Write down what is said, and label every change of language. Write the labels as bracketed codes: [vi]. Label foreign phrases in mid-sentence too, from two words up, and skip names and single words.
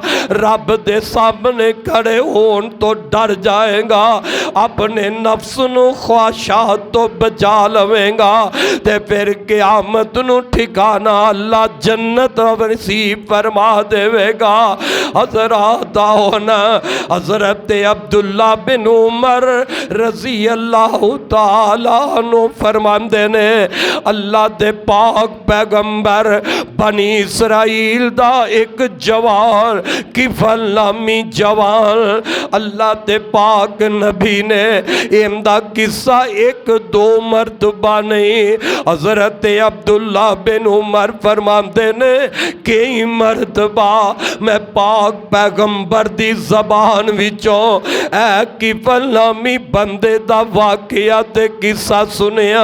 [pa] رب دے سامنے کھڑے ہون توں ڈر جائے گا، اپنے نفس نوں خواہشات توں بچا لوے گا. تے پھر قیامت نوں ٹھکانہ اللہ جنت نصیب فرما دیوے گا. حضرات ہونا حضرت عبداللہ بن عمر [ar] رضي الله تعالى عنه [pa] فرماندے نے اللہ دے پاک پیغمبر بنی اسرائیل دا اک جوان کفل نامی جوان اللہ دے پاک نبی نے ایندا قصہ اک دو مرتبہ نہیں، حضرت عبداللہ بن عمر فرماندے نے کئی مرتبہ میں پاک پیغمبر دی زبان وچوں اے کفل نامی بندے دا واقعہ تے قصہ سنیا.